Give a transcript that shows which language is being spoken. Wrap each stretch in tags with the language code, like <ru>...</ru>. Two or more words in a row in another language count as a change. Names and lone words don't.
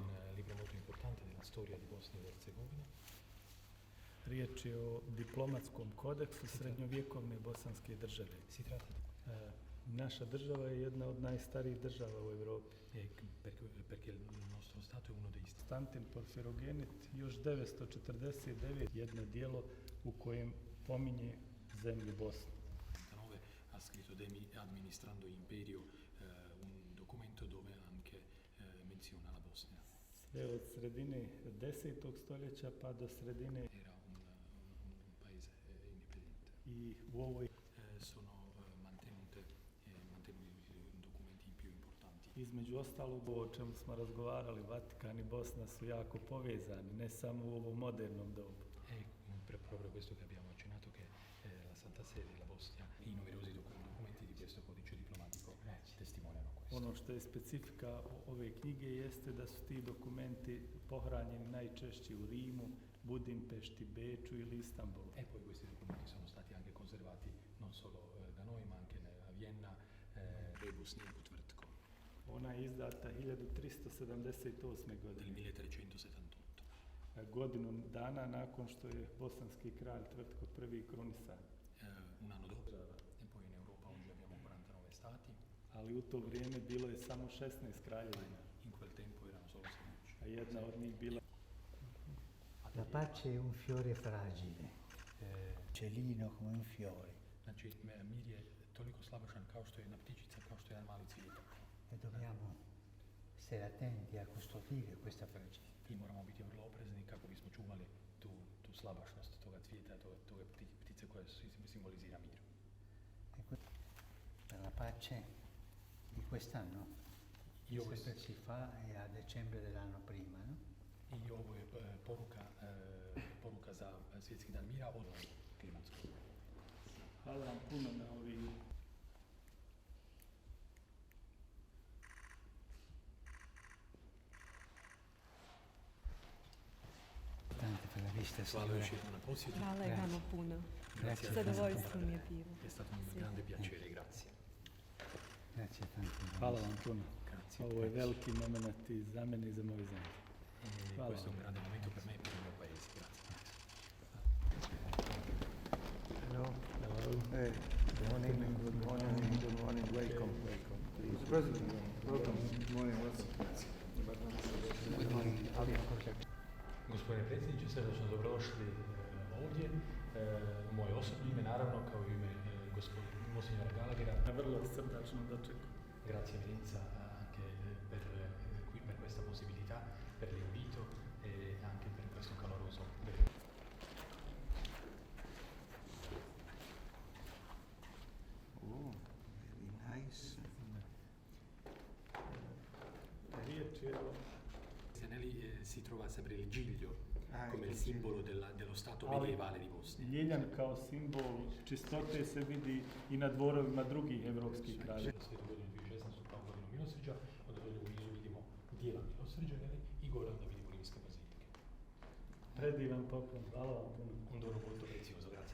<it>Un libro molto importante della storia di Bosnia e Herzegovina.</it> <bs>Riječ je o diplomatskom kodeksu srednjovjekovne bosanske države.</bs> <it>Si tratta</it> <bs>Naša država je jedna od najstarijih država u Europi.</bs> <it>perché il nostro Stato è uno dei</it> <bs>Konstantin Porfirogenit još 949 jedno dijelo u kojem pominje zemlju Bosnu.</bs> <it>1999 ha scritto Administrando Imperio, un documento dove anche menziona la Bosnia.</it> <bs>Sve od sredine 10. stoljeća pa do sredine</bs> <it>Era un paese indipendente.</it> <bs>i u ovoj</bs> <it>Sono mantenuti documenti più importanti.</it> <bs>između ostalog o čemu smo razgovarali, Vatikan i Bosna su jako povezani, ne samo u ovom modernom dobu.</bs> <it>Proprio questo che abbiamo accennato, che la Santa Sede e la Bosnia e i numerosi documenti di questo codice diplomatico testimoniano questo.</it> <bs>Ono što je specifika ove knjige jeste da su ti dokumenti pohranjeni najčešće u Rimu, Budimpešti, Beču ili Istanbulu.</bs> <it>E poi questi documenti sono stati anche conservati non solo da noi ma anche a Vienna, Rebus Njegoš Tvrtko.</it> <bs>Ona je izdata 1378.</bs> <it>Del</it> <bs>godine, 1378. godinu dana nakon što je bosanski kralj Tvrtko I krunisan.</bs> <it>Un anno dopo. E poi in Europa oggi abbiamo 49 stati.</it> <bs>Ali u to vrijeme bilo je samo 16 kraljevina,</bs> <it>In quel tempo erano solo 16.</it> <bs>a jedna od njih bila</bs> <it>La pace è un fiore fragile, celino come un fiore,</it> <bs>Znači, mir je toliko slabašan kao što je jedna ptičica, kao što je jedan mali cvijetak.</bs> <it>e dobbiamo stare attenti a custodire questa fragilità.</it> <bs>I moramo biti vrlo oprezni kako bismo čuvali tu slabašnost toga cvijeta, toga ptice koja simbolizira mir.</bs> <it>Per la pace di quest'anno, Io sempre si fa è a dicembre dell'anno prima, no?</it> <bs>I ovo je poruka za svjetski dan mira od klimatskog. Hvala vam puno na ovih</bs> <it>Tante per la visita,</it> <bs>Hvala</bs> <it>signora.</it> <bs>još jednom na posjetu. Hvala i vama puno.</bs> <it>Grazie.</it> <bs>Zadovoljstvo mi je bilo.</bs> <it>È stato un grande piacere, grazie. Grazie tante.</it> <bs>Hvala vam puno.</bs> <it>Grazie.</it> <bs>Ovo je veliki moment i za mene i za moju zemlju. Hvala</bs> <it>Questo è un</it> <bs>vam.</bs> <it>grande momento per me e per il mio paese, grazie.</it> <en>Hello. Good morning. Good morning. Good morning. Welcome. Welcome. Please. President, welcome. Good morning. Welcome.</en> <bs>Gospodine predsjedniče, srdačno dobrodošli ovdje. U moje osobno ime, naravno, kao i ime monsignora Gallaghera. Na vrlo srdačno dočeku.</bs> <it>Grazie Eminenza anche per questa possibilità, per l'invito e anche per questo caloroso</it> <en>Oh, very nice.</en> <bs>Riječ je o</bs> <it>Stenelli si trova sempre il giglio Ah, come il il simbolo dello Stato</it> <bs>Ali-</bs> <it>medievale di Bosnia.</it> <bs>Ljiljan kao simbol čistote se vidi i na dvorovima drugih evropskih kraljeva. Svetu godinu 2016 kao godinu milosrđa, onda dolje u nizu vidimo dijela milosrđa i gore onda vidimo rimske bazilike. Predivan poklon, hvala vam puno.</bs> <it>Un dono molto prezioso.</it>